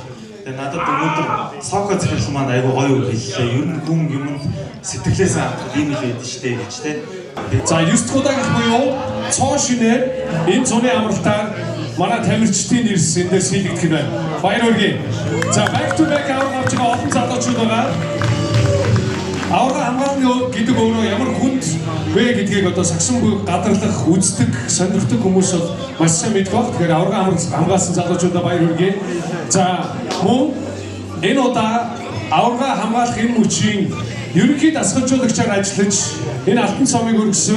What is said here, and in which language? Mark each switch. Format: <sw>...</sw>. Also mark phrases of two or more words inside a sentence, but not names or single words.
<mn>Тэгээд надад өнөөдөр соко захирал маань айгүй гоё үг хэллээ. Ер нь хүн юмд сэтгэлээс хандах юм л байдаг штэ гэж тэ. За 9 дахь удаагийн буюу цоо шинээр энэ зуны амралтаар манай тамирчдын нэрс эндээс хийгдэх байна. Баяр хүргэе. За</mn> <en>back to back</en> <mn>авах авч байгаа олон залуучууд байгаа. Аварга хамгаалны гэдэг өөрөө ямар хүнд вэ гэдгийг одоо сагсангүй гадарлах, үздэг, сонирхдаг хүмүүс бол маш сайн мэддэг баг. Тэгэхээр аварга хамгаалсан залуучуудаа баяр хүргэе. За мөн энэ удаа аварга хамгаалах энэ мөчийн ерөнхий дасгалжуулагчаар ажиллаж энэ алтан цомыг өргөсөн.</mn>